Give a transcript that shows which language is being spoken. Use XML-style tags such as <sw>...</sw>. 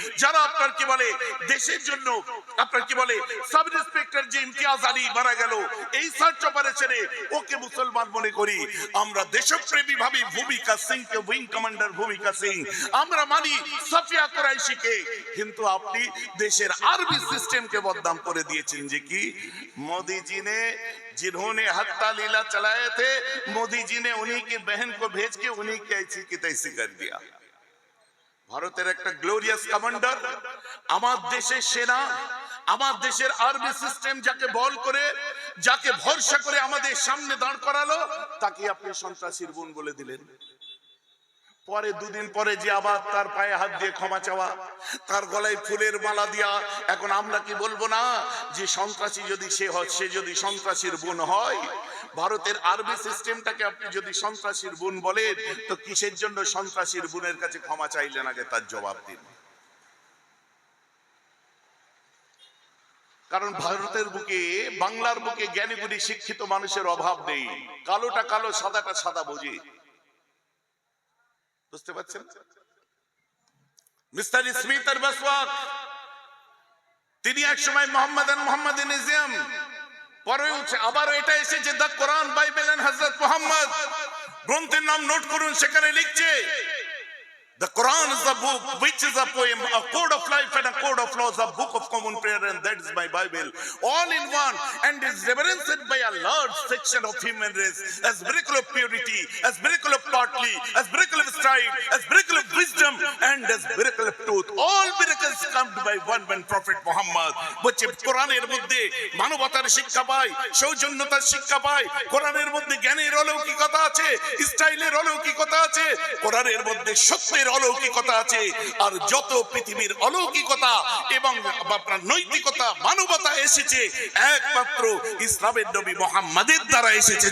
<bn>যারা আপনার কি বলে দেশের জন্য, আপনার কি বলে সাব ইন্সপেক্টর যে ইমতিয়াজ আলী মারা গেল, এই সার্চ অপারেশন ওকে মুসলমান মনে করি। আমরা দেশপ্রেমী ভাবি ভূমিকা সিংকে, উইং কমান্ডার ভূমিকা সিং। আমরা মানি সাফিয়া কুরাইশিকে। কিন্তু আপনি দেশের আরবি সিস্টেমকে বদনাম করে দিয়েছেন। যে কি</bn> <hi>मोदी जी ने, जिन्होंने हत्या लीला चलाए थे, मोदी जी ने उन्हीं की बहन को भेज के उन्हीं की ऐसी की तैसी कर दिया।</hi> <bn>ভারতের একটা গ্লোরিয়াস কমান্ডার, আমার দেশের সেনা, আমার দেশের আর্মি সিস্টেম যাকে বল করে, যাকে ভরসা করে আমাদের সামনে দাঁড় করালো, তাকে আপনি সন্ত্রাসীর বোন বলে দিলেন। পরে দুদিন পরে যে আবার তার পায়ে হাত দিয়ে ক্ষমা চাওয়া, তার গলায় ফুলের মালা দিয়া, এখন আমরা কি বলবো না যে সন্ত্রাসী যদি সে হয়, সে যদি সন্ত্রাসীর বোন হয়? ভারতের আর্মি সিস্টেমটাকে আপনি যদি সন্ত্রাসীর বোন বলেন, তো কিসের জন্য সন্ত্রাসীর বোনের কাছে ক্ষমা চাইলেন? আগে তার জবাব দিন। কারণ ভারতের বুকে, বাংলার বুকে জ্ঞানী গুণী শিক্ষিত মানুষের অভাব নেই। কালোটা কালো, সাদাটা সাদা বোঝে। বুঝতে পারছেন? মিস্টার স্মিথ আর বসওয়াক, তিনি এক সময় মোহাম্মদানিজম, পরে আবারও এটা এসেছে দ্য কোরআন, বাইবেল এন্ড হযরত মুহাম্মদ। গ্রন্থের নাম নোট করুন, সেখানে লিখছে</bn> <en>the Quran is a book which is a poem, a code of life and a code of laws, a book of common prayer, and that is my Bible, all in one, and is reverenced by a large section of human race as miracle of purity, as miracle of godly, as miracle of stride, as miracle of wisdom, and as miracle of truth. All miracles come by one man prophet Muhammad.</en> <bn>বলছে কোরআনের মধ্যে মানবতার শিক্ষা পাই, সৌজন্যতার শিক্ষা পাই, কোরআনের মধ্যে জ্ঞানের অলৌকিকতা আছে, স্টাইলের অলৌকিকতা আছে, কোরআনের মধ্যে সত্যের অলৌকিকতা আছে। আর যত পৃথিবীর অলৌকিকতা এবং আপনার নৈতিকতা, মানবতা এসেছে একমাত্র ইসলামের নবী মুহাম্মাদের দ্বারা এসেছে।</bn>